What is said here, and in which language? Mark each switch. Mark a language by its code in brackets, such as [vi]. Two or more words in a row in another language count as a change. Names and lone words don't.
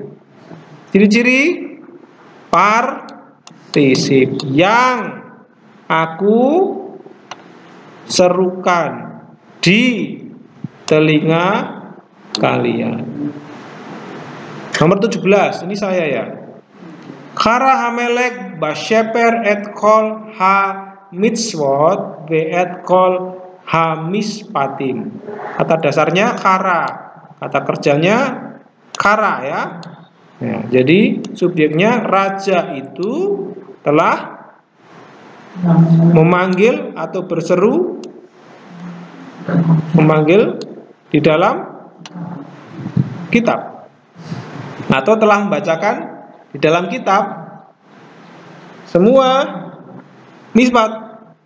[id] Ciri-ciri partisip yang aku serukan di telinga kalian. Nomor 17, ini saya ya. [he] קרא המלך בספר את כל המצוות ואת כל המשפטים. [id] Kata dasarnya kara, kata kerjanya kara ya. Nah, jadi subjeknya raja itu telah memanggil atau berseru, memanggil di dalam kitab atau telah membacakan di dalam kitab semua misbat.